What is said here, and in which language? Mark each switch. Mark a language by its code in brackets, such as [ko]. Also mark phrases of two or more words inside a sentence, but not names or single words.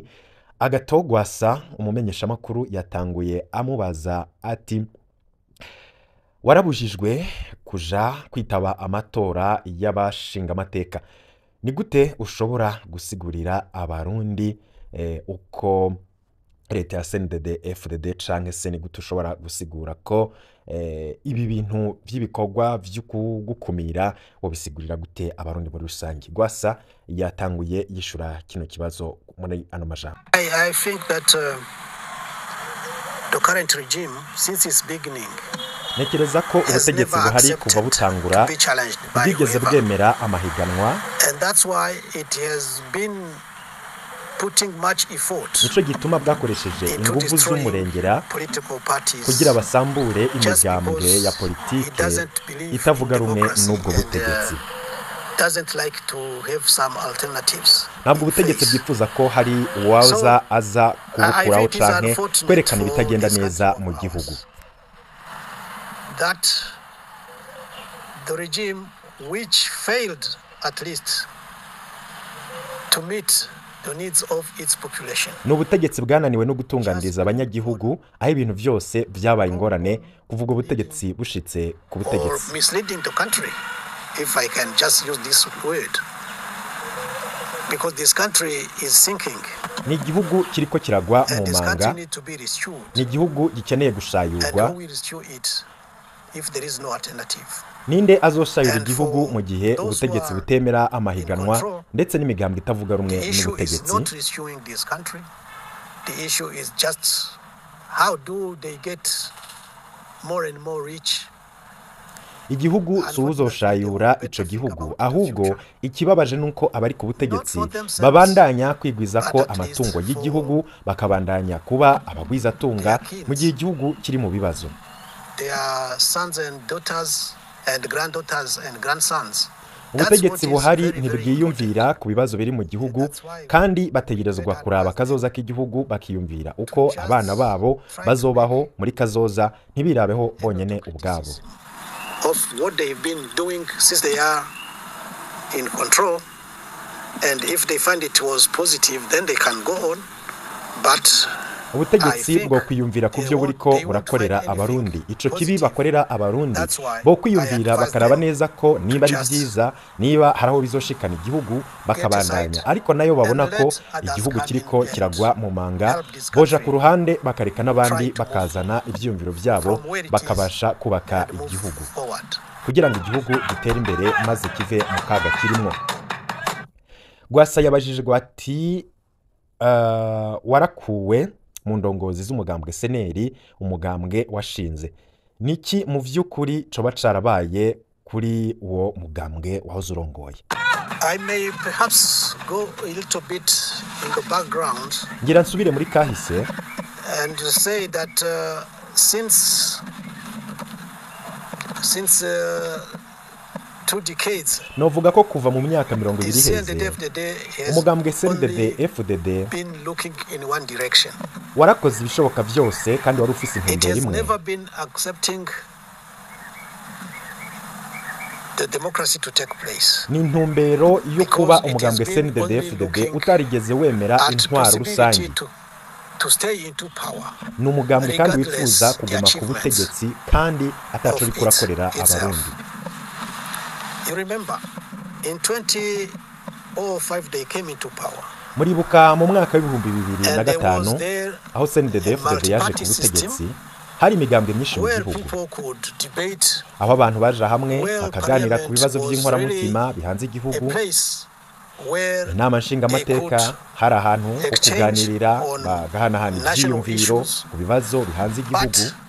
[rn] Agathon Rwasa umumenyesha makuru yatanguye amubaza ati warabujijwe kuja kwitaba amatora y'abashinga amateka ni gute ushobora gusigurira abarundi uko leta ya CND-Fdd canke se ni gute ushobora gusigura ko ibi bintu vy'ibikorwa vy'ukugukumira wobisigurira gute abarundi muri rusangi? Rwasa yatanguye yishura kino kibazo muri ano majambo. [en] I think that the current regime since its beginning [rn] Nekereza ko ubutegetsi buhari kuva butangura bwigeze bwemera amahiganwa [en] and that's why it has been putting much effort [rn] nico gituma bwakoresheje ingufu z'umurengera kugira basambure imigambwe ya politike itavuga rumwe n'ubwo butegetsi [en] doesn't like to have some alternatives. [rn] Ntabwo ubutegetsi bwifuza ko hari uwaza aza kubukuraho canke kwerekana ibitagenda neza mu gihugu. [en] That the regime which failed at least to meet the needs of its population. [rn] N'ubutegetsi bwananiwe no gutunganiriza abanyagihugu aho ibintu byose vyabaye ingorane kuvuga ubutegetsi bushitse ku butegetsi. [en] Misleading the country, if I can just use this word, because this country is sinking. [rn] Ni igihugu kiriko kiragwa mu manga, ni igihugu gikeneye gushayurwa. [en] If there is no alternative. [rn] Ninde azoshayura igihugu mu gihe ubutegetsi butemera amahiganwa ndetse n'imigambwe itavuga rumwe n'ubutegetsi? [en] The issue is just how do they get more and more rich? [rn] Igihugu suzoshayura ico gihugu ahubwo ikibabaje nuko abari ku butegetsi babandanya kwigwiza ko amatungo y'igihugu bakabandanya kuba abagwiza tunga mu gihe igihugu kiri mu bibazo. [en] Their sons and daughters and granddaughters and grandsons. [rn] Ubutegetsi buhari ntibwiyumvira ku bibazo biri mu gihugu kandi bategerezwa kuraba kazoza k'igihugu bakiyumvira uko abana babo bazobaho muri kazoza ntibirabeho bonyene ubwabo. [en] Of what they've been doing since they are in control, and if they find it was positive then they can go on, but [rn] ubutegetsi bwo kwiyumvira ku byo buriko burakorera abarundi. Ico kibi bakorera abarundi bo kwiyumvira bakaraba neza ko niba ari byiza, niba haraho bizoshikana igihugu bakabandanya, ariko nayo babona ko igihugu kiriko kiragwa mu manga, boja ku ruhande bakareka n'abandi bakazana ivyumviro byabo bakabasha kubaka igihugu kugira ngo igihugu gitere imbere maze kive mu kaga kirimo. Rwasa yabajijwe ati warakuwe mu ndongozi z'umugambwe CNL, umugambwe washinze, niki mu vy'ukuri coba carabaye kuri uwo mugambwe wahoze urongoye? [en] I may perhaps go a little bit in the background. [rn] Ngira nsubire muri kahise [en] and say that since 2 decades [rn] novuga ko kuva mu myaka 20 iheze umugambwe CND-Fdd [en] been looking in one direction. [rn] Warakoze ibishoboka byose kandi wari ufise intumbero imwe. [en] It has never been accepting the democracy to take place. [rn] Ni intumbero yo kuba umugambwe CND-Fdd utarigeze wemera intwaro rusange. [en] To stay into power. [rn] N'umugambwe kandi wifuza kuguma ku butegetsi kandi ataco bikurakorera abarundi. [en] You remember in 2005 they came into power. [rn] Muribuka mu mwaka w'ibihumbi 2005 aho CND-Fdd yaje ku butegetsi, hari imigambwe myinshi mu gihugu aho abantu baje hamwe bakaganira ku bibazo by'inkoramutima bihanze igihugu. Inama nshingamateka hari ahantu ho kuganirira bagahanahana ibyiyumviro ku bibazo bihanze igihugu.